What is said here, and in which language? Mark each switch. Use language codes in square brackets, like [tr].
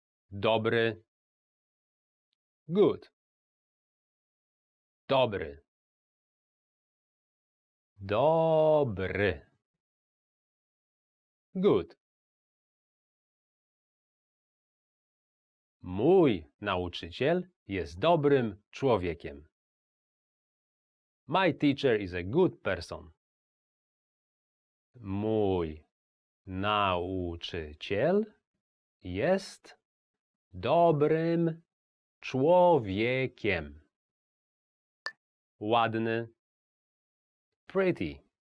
[pl] Dobry. [en] Good. [pl] Dobry. Dobry. [en] Good. [pl] Mój nauczyciel jest dobrym człowiekiem. [en] My teacher is a good person. [pl] Mój nauczyciel jest dobrym człowiekiem. Ładny. [en] Pretty.